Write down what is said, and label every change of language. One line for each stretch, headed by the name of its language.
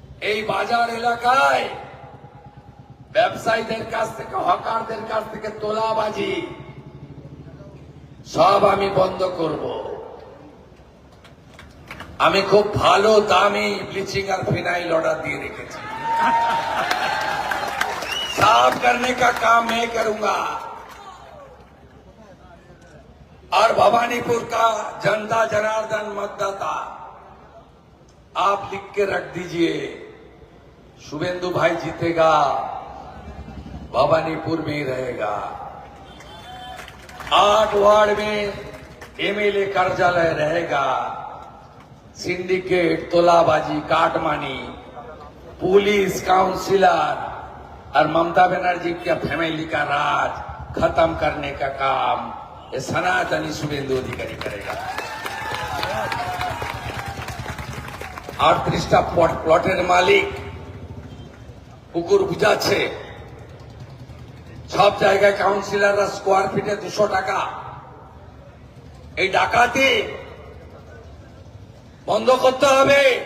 Bangla: এই বাজার এলাকায় ব্যবসায়ীদের কাছ থেকে, হকারদের কাছ থেকে তোলাবাজি সব আমি বন্ধ করব। আমি খুব ভালো দামি ব্লিচিং আর ফিনাইল ऑर्डर দিয়ে রেখেছি।
Hindi: साफ करने का काम मैं करूंगा। और भवानीपुर का जनता जनार्दन मतदाता, आप लिख के रख दीजिए, शुभेंदु भाई जीतेगा, भवानीपुर में ही रहेगा। 8 वार्ड में एमएलए कार्यालय रहेगा। सिंडिकेट, तोलाबाजी, काटमानी, पुलिस, काउंसिलर और ममता बनर्जी की फैमिली का राज खत्म करने का काम ये सनातनी शुभेंदु अधिकारी करेगा।
Bangla: 38টা প্লটের মালিক পুকুর বুঝাচ্ছে, সব জায়গায় কাউন্সিলররা স্কোয়ার ফিটে 200 টাকা। এই ডাকাতি বন্ধ করতে হবে।